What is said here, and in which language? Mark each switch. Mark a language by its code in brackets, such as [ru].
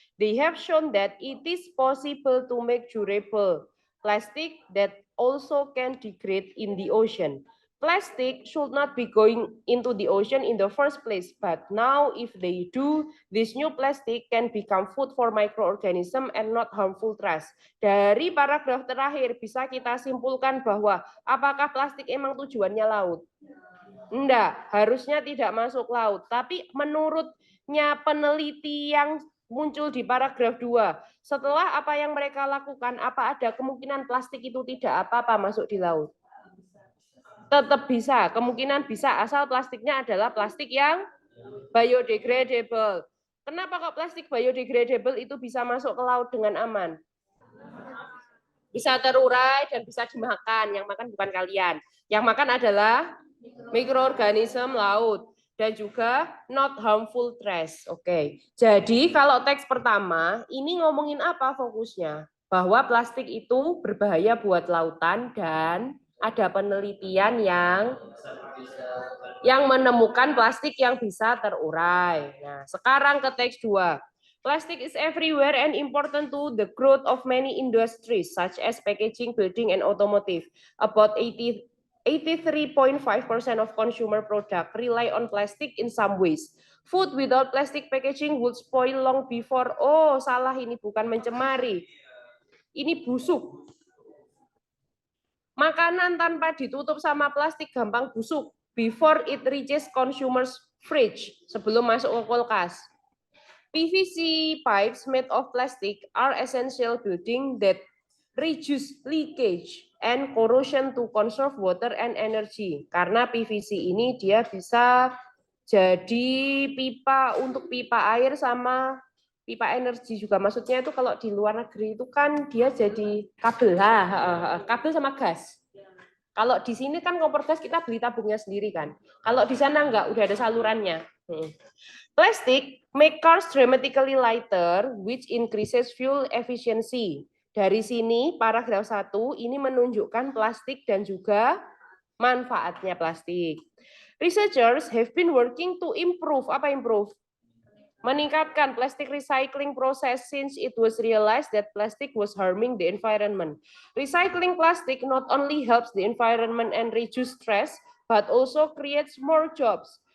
[en] They have shown that it is possible to make durable plastic that also can degrade in the ocean. Plastic should not be going into the ocean in the first place, but now if they do, this new plastic can become food for microorganism and not harmful trash. [id] Dari paragraf terakhir bisa kita simpulkan bahwa apakah plastik emang tujuannya laut? Enggak, harusnya tidak masuk laut. Tapi menurutnya peneliti yang muncul di paragraf 2, setelah apa yang mereka lakukan, apa ada kemungkinan plastik itu tidak apa-apa masuk di laut? Tetap bisa, kemungkinan bisa, asal plastiknya adalah plastik yang biodegradable. Kenapa kok plastik biodegradable itu bisa masuk ke laut dengan aman? Bisa terurai dan bisa dimakan. Yang makan bukan kalian. Yang makan adalah mikroorganisme laut dan juga [en] not harmful trash. [id] Oke. Jadi kalau teks pertama ini ngomongin apa fokusnya? Bahwa plastik itu berbahaya buat lautan dan ada penelitian yang menemukan plastik yang bisa terurai. Nah, sekarang ke teks 2. [en] Plastic is everywhere and important to the growth of many industries such as packaging, building, and automotive. About 83.5% of consumer product rely on plastic in some ways. Food without plastic packaging would spoil long before. [id] Oh, salah, ini bukan mencemari. Ini busuk. Makanan tanpa ditutup sama plastik gampang busuk [en] before it reaches consumers' fridge, [id] sebelum masuk ke kulkas. [en] PVC pipes made of plastic are essential building that reduce leakage and corrosion to conserve water and energy. [id] Karena PVC ini dia bisa jadi pipa untuk pipa air sama pipa energi juga. Maksudnya itu kalau di luar negeri itu kan dia jadi kabel, kabel sama gas. Kalau di sini kan kompor gas kita beli tabungnya sendiri kan. Kalau di sana enggak, udah ada salurannya. [en] Plastic make cars dramatically lighter, which increases fuel efficiency. [id] Dari sini paragraf 1 ini menunjukkan plastik dan juga manfaatnya plastik. [en] Researchers have been working to improve, [id] apa [en] improve? [id] Meningkatkan [en] plastic recycling process since it was realized that plastic was harming the environment. Recycling plastic not only helps the environment and reduce stress, but also creates more jobs.